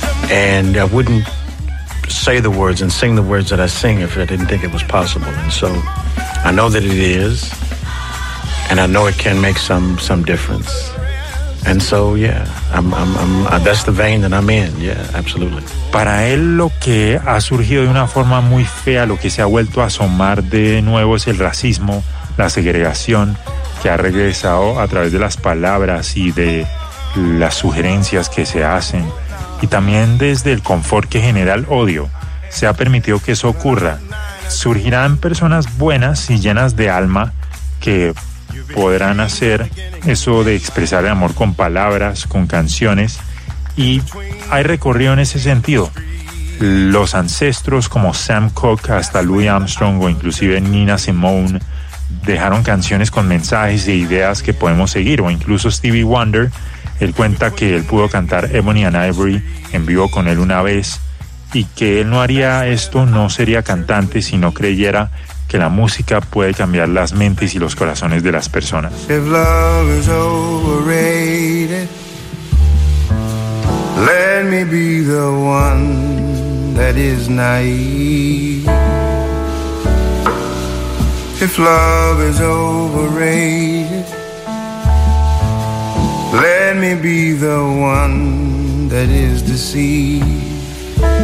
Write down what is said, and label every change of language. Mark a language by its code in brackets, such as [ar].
[en] And I wouldn't say the words and sing the words that I sing if I didn't think it was possible. And so I know that it is, and I know it can make some difference. And so, yeah, I'm that's the vein that I'm in. Yeah, absolutely. [es] Para él, lo que ha surgido de una forma muy fea, lo que se ha vuelto a asomar de nuevo es el racismo, la segregación, que ha regresado a través de las palabras y de las sugerencias que se hacen. Y también desde el confort que genera el odio, se ha permitido que eso ocurra. Surgirán personas buenas y llenas de alma que podrán hacer eso de expresar el amor con palabras, con canciones, y hay recorrido en ese sentido. Los ancestros como Sam Cooke hasta Louis Armstrong o inclusive Nina Simone dejaron canciones con mensajes e ideas que podemos seguir, o incluso Stevie Wonder. Él cuenta que él pudo cantar Ebony and Ivory en vivo con él una vez, y que él no haría esto, no sería cantante, si no creyera que la música puede cambiar las mentes y los corazones de las personas. [en] If love is overrated, let me be the one that is naive. If love is overrated, let me be the one that is deceived.